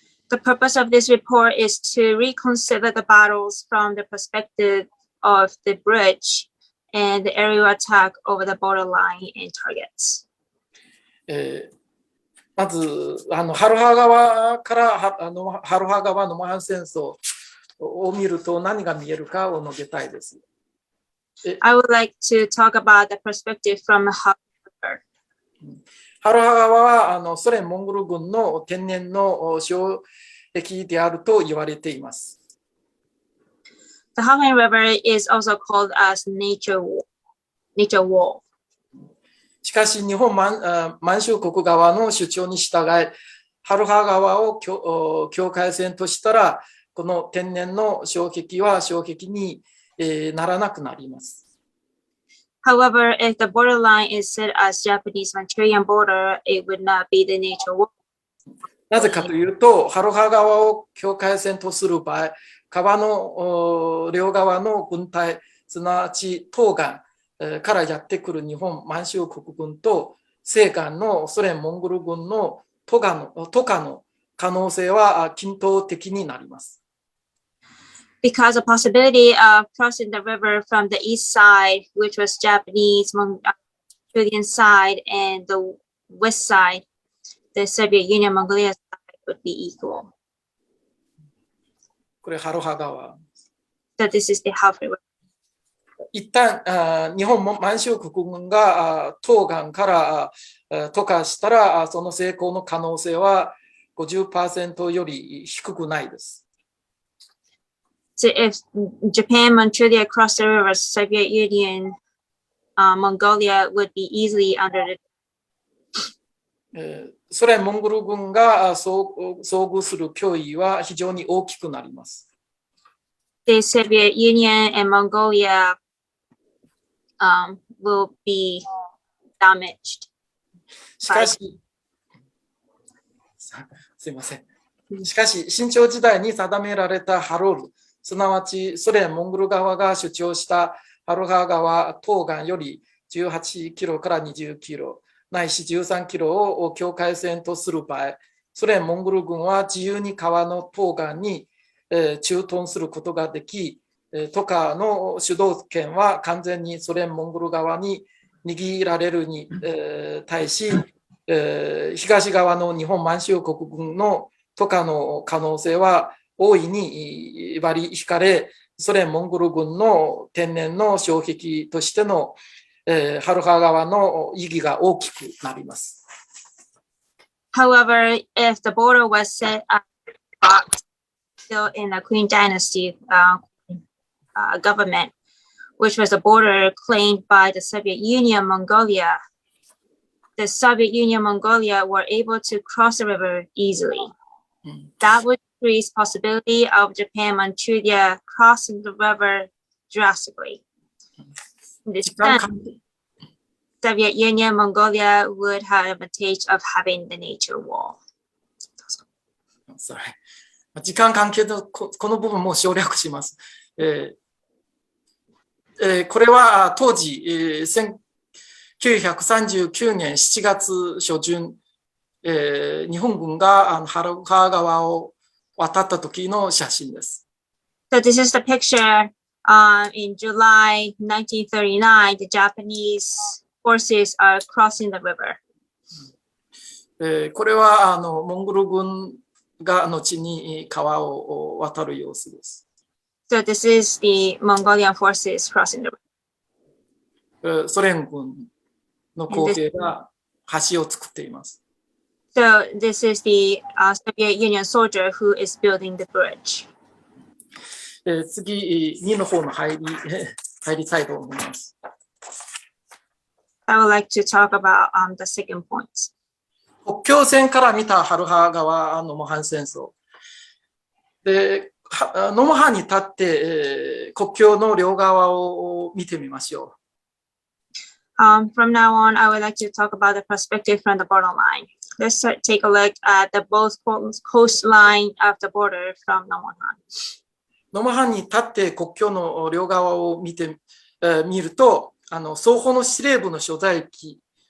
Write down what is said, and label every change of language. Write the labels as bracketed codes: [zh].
[en] The purpose of this report is to reconsider the battles from the perspective of the bridge and the aerial attack over the borderline and targets. [ja] まず、ハルハ川からハルハ川ノモンハン戦争を見ると何が見えるかを述べたいです。 [en] I would like to talk about the perspective from Khalkhyn River. [ja] ハルハ川はソ連モンゴル軍の天然の障壁であると言われています。 [en] The Khalkhyn River is also called as nature wall. [ja] しかし日本満州国側の主張に従い、ハルハ川を境界線としたら、この天然の障壁は障壁にならなくなります。 [en] However, if the borderline is set as Japanese Manchurian border, it would not be the nature wall. [ja] なぜかというと、ハルハ川を境界線とする場合、川の両側の軍隊、すなわち東岸からやってくる日本満州国軍と西岸のソ連モンゴル軍の渡河の可能性は均等的になります。 [en] Because the possibility of crossing the river from the east side, which was Japanese Mongolian side, and the west side, the Soviet Union Mongolia side, would be equal. [ja] これハロハ川。 [en] So this is the Half River. [ja] 一旦日本満州国軍が東岸から渡河したら、その成功の可能性は 50% より低くないです。 [en] So if Japan, Manchuria crossed the river, Soviet Union, Mongolia would be easily under the [ja] ソ連モンゴル軍が遭遇する脅威は非常に大きくなります。 [en] The Soviet Union and Mongolia will be damaged. [ja] しかし、すいません。しかし、清朝時代に定められたハロル、すなわちソ連モンゴル側が主張したハロハ川東岸より18キロから20キロ、ないし13キロを境界線とする場合、ソ連モンゴル軍は自由に川の東岸に駐屯することができ、渡河の主導権は完全にソ連モンゴル側に握られるに対し、東側の日本満州国軍の渡河の可能性は大いに割り引かれ、ソ連モンゴル軍の天然の障壁としてのハロハ川の意義が大きくなります。 [en] However, if the border was set up still in the Qing Dynasty government, which was a border claimed by the Soviet Union Mongolia, the Soviet Union Mongolia were able to cross the river easily. That would increase possibility of Japan Manchuria crossing the river drastically. In this sense, Soviet Union Mongolia would have advantage of having the nature wall. [ja] 時間関係でこの部分も省略します。これは当時、1939年7月初旬、日本軍がハロハ川を渡った時の写真です。 [en] So this is the picture in July 1939. The Japanese forces are crossing the river. [ja] これはモンゴル軍が後に川を渡る様子です。 [en] So this is the Mongolian forces crossing the river. [ja] ソ連軍の工兵が橋を作っています。 [en] So this is the Soviet Union soldier who is building the bridge. [ja] 次、2の方の入りたいと思います。 [en] I would like to talk about the second point. [ja] 国境線から見たハルハ川ノモハン戦争。で、ノモハンに立って、国境の両側を見てみましょう。 [en] From now on, I would like to talk about the perspective from the borderline. Let's take a look at the both coastline of the border from Nomonhan. [ja] ノモハンに立って国境の両側を見ると、双方の司令部の所在地、